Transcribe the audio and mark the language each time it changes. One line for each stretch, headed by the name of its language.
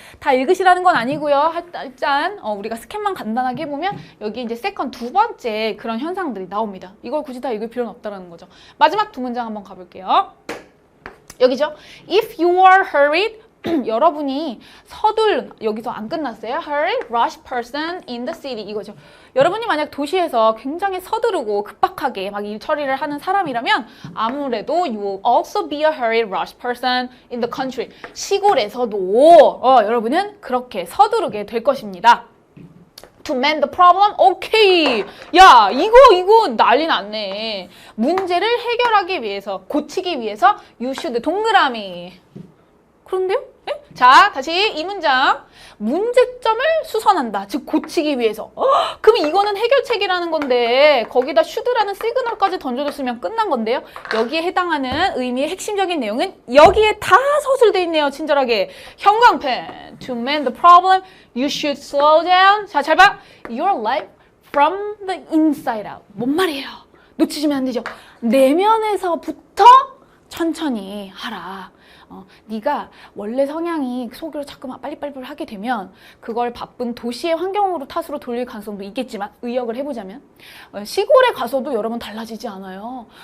Korean: 다 읽으시라는 건 아니고요. 일단 우리가 스캔만 간단하게 해보면 여기 이제 세컨드 두 번째 그런 현상들이 나옵니다. 이걸 굳이 다 읽을 필요는 없다는 거죠. 마지막 두 문장 한번 가볼게요. 여기죠.
English: If you are hurried,
Korean: 여러분이 서둘른, 여기서 안 끝났어요.
English: Hurry, rush person in the city 이거죠.
Korean: 여러분이 만약 도시에서 굉장히 서두르고 급박하게 막 일 처리를 하는 사람이라면 아무래도
English: you will also be a hurried, rush person in the country.
Korean: 시골에서도 여러분은 그렇게 서두르게 될 것입니다.
English: To mend the problem?
Korean: 오케이. 야, 이거 난리 났네. 문제를 해결하기 위해서, 고치기 위해서
English: you should
Korean: 동그라미. 그런데요? 네? 자, 다시 이 문장. 문제점을 수선한다. 즉 고치기 위해서. 그럼 이거는 해결책이라는 건데 거기다 should라는 시그널까지 던져줬으면 끝난 건데요. 여기에 해당하는 의미의 핵심적인 내용은 여기에 다 서술돼 있네요. 친절하게. 형광펜.
English: To mend the problem, you should slow down.
Korean: 자, 잘 봐.
English: Your life from the inside out.
Korean: 뭔 말이에요? 놓치시면 안 되죠. 내면에서부터 천천히 하라. 네가 원래 성향이 속으로 자꾸만 빨리빨리 하게 되면 그걸 바쁜 도시의 환경으로 탓으로 돌릴 가능성도 있겠지만 의역을 해보자면 시골에 가서도 여러분 달라지지 않아요.